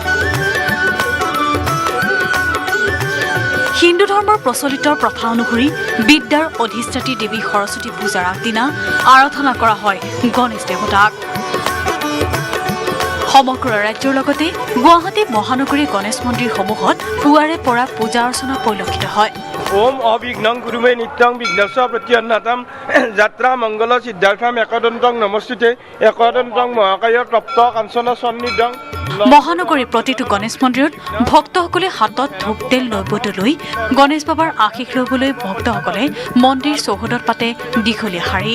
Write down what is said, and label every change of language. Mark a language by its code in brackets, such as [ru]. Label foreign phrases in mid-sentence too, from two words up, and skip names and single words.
[as] হিন্দু ধৰ্মৰ প্ৰচলিত প্ৰথা অনুসৰি বিদ্যাৰ অধিষ্ঠাত্ৰী দেৱী সৰস্বতী পূজাৰ আগদিনা আৰাধনা কৰা হয় গণেশ দেৱতাক। সমগ্ৰ ৰাজ্যৰ লগতে গুৱাহাটী মহানগৰীৰ গণেশ মন্দিৰসমূহত পুৱাৰে পৰা পূজা অৰ্চনা পৰিলক্ষিত হয়। [sa] ओम अविघ्नं गुरुमे नित्यं विघ्नस्य प्रत्यन्नाथं যাত্ৰা মংগল সিদ্ধাৰ্থম একদন্তং নমস্তুতে একদন্তং মহাকায় তপ্ত কাঞ্চন সন্নিধং। [as] মহানগৰীৰ প্ৰতিটো গণেশ মন্দিৰত ভক্তসকলে হাতত ধূপ তেল নৈবদ্য লৈ গণেশ বাবাৰ আশীষ ল'বলৈ ভক্তসকলে মন্দিৰ চৌহদত পাতে দীঘলীয়া শাৰী।